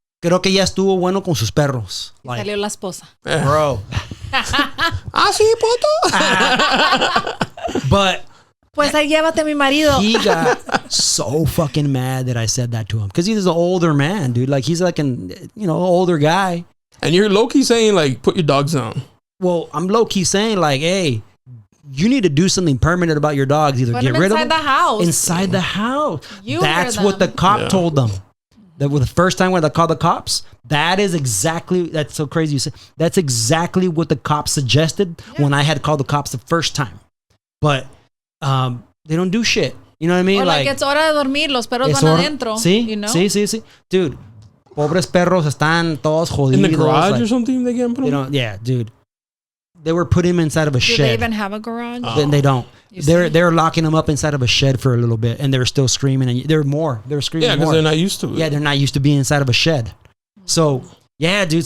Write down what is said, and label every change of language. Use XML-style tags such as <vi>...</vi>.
<es>Creo que ya estuvo bueno con sus perros.</es> <en>Like,</en> <es>salió la esposa.</es> <en>Bro.</en> <es>Sí, puto.</es> <en>But</en> <es>pues ahí llévate mi marido.</es> <en>He got so fucking mad that I said that to him. Because he's an older man, dude. Like, he's like an, older guy. And you're low-key saying, like, put your dogs down. Well, I'm low-key saying, like, hey, you need to do something permanent about your dogs. Either get rid of them. Inside the house. Inside the house. That's what the cop told them. That was the first time when they called the cops. That's so crazy you say. That's exactly what the cops suggested when I had called the cops the first time. But they don't do shit. You know what I mean? Or like it's</en> <es>hora de dormir, los perros van adentro. Sí, sí.</es> <en>Dude,</en> <es>pobres perros están todos jodidos.</es> <en>In the garage or something they get them? Yeah, dude. They were putting him inside of a shed. Do they even have a garage? They don't. They're locking him up inside of a shed for a little bit, and they're still screaming. And they were screaming. Yeah, because they're not used to it. Yeah, they're not used to being inside of a shed. So yeah, dude.</en>